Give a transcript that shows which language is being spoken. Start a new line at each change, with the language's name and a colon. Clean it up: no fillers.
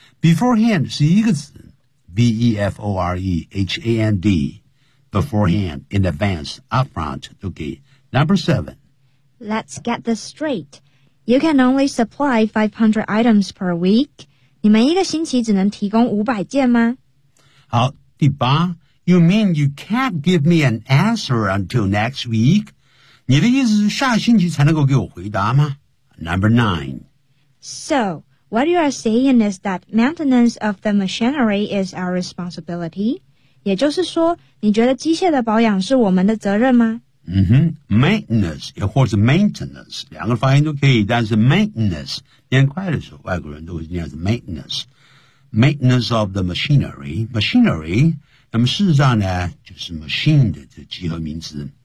English: Beforehand
Chinese: 是一个词。
English: B-E-F-O-R-E-H-A-N-D, beforehand, in advance, upfront. Okay, number seven. Let's get this straight. You can only supply 500 items per week.
Chinese: 你们一个星期只能提供500件吗？好，第八。
English: You mean you can't give me an answer until next week?
Chinese: 你的意思是下星期才能够给我回答吗？
English: Number nine. So... What you are saying is that maintenance of the machinery is our responsibility.
Chinese: 也就是说，你觉得机械的保养是我们的责任吗？嗯哼 ，maintenance 也或者 maintenance 两个发音都可以，但是 maintenance 念快的时候，外国人都会念是 maintenance。
English: Maintenance of the machinery，
Chinese: 那么事实上呢，就是 machine 的这集合名词。